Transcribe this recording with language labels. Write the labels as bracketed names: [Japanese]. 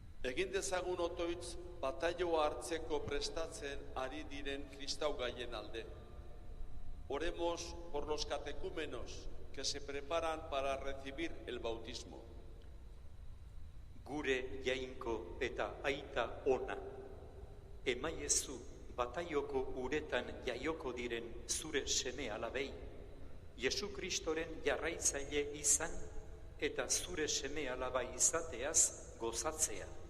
[Basque] Egin dezagun otoitz bataioa hartzeko prestatzen ari diren kristau gaien alde. [Spanish] Oremos por los catecúmenos que se preparan para recibir el bautismo. [Basque] Gure jainko eta aita ona, emaiezu bataioko uretan jaioko diren zure seme alabei, Jesu Kristoren jarraitzaile izan eta zure seme alaba izateaz gozatzea.